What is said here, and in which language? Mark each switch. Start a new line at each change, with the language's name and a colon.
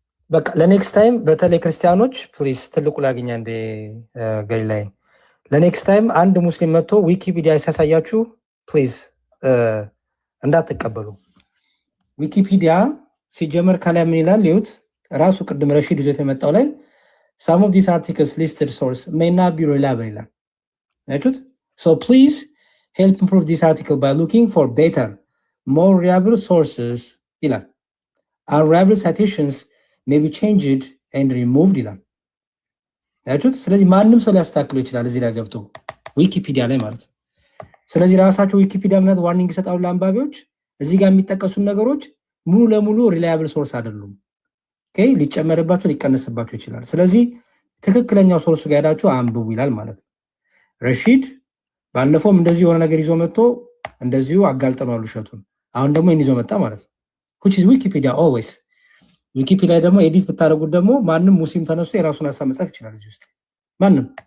Amharic: በቃ ለኔክስት ታይም በተለይ ክርስቲያኖች ፕሊዝ ትልቁ ላግኛ እንደ ገሊላይ ለኔክስት ታይም አንድ ሙስሊም መጥቶ ዊኪፒዲያ ሲያሳያችሁ ፕሊዝ እንዳትቀበሉ። ዊኪፒዲያ ሲጀመር ከላይ ምን ይላል ይሁት ራሱ ቅድም ረሺድ ይዞት የመጣው ላይ
English: some of these articles listed source may not be reliable
Amharic: ይላል። አያችሁት?
English: so please help improve this article by looking for better more reliable sources ይላል። unreliable citations may be changed and removed ይላል።
Amharic: አያችሁት? ስለዚህ ማንም ሰው ሊያስተካክለው ይችላል እዚህ ላይ ገብቶ ዊኪፒዲያ ላይ ማለት ነው። ስለዚህ ራሳቸው ዊኪፒዲያ ምናምን ዋርኒንግ ይሰጣሉ ለአንባቢዎች እዚህ ጋር የሚጠቀሱ ነገሮች ሙሉ ለሙሉ ሪላያብል ሶርስ አይደሉም። ኦኬ ሊጨመርባቸው ሊቀነስባቸው ይችላል። ስለዚህ ትክክለኛው ሶርስ ጋር ሄዳችሁ አንብቡ ይላል ማለት ነው። ረሺድ ባለፈውም እንደዚህ የሆነ ነገር ይዞ መጥቶ እንደዚሁ አጋልጠናል ውሸቱን። አሁን ደግሞ ይሄን ይዞ መጣ ማለት ነው።
English: which is wikipedia always
Amharic: ዊኪፒዲያ ደግሞ ኤዲት ብታደርጉት ደግሞ ማንም ሙስሊም ተነስቶ የራሱን ሐሳብ መጻፍ ይችላል እዚህ ውስጥ ማንም።